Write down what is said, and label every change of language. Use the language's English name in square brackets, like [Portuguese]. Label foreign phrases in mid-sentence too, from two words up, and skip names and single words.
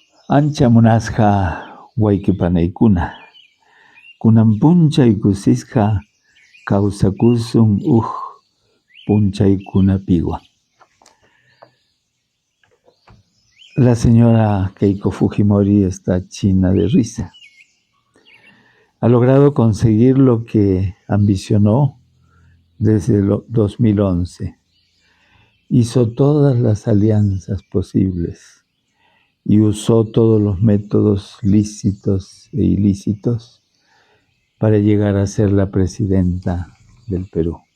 [Quechua] Ancha munasqa wayqipanaykuna, kunan p'unchay kusisqa kawsakusun punchaykunapiwan. [Spanish] La señora Keiko Fujimori está china de risa. Ha logrado conseguir lo que ambicionó desde el 2011. Hizo todas las alianzas posibles y usó todos los métodos lícitos e ilícitos para llegar a ser la presidenta del Perú.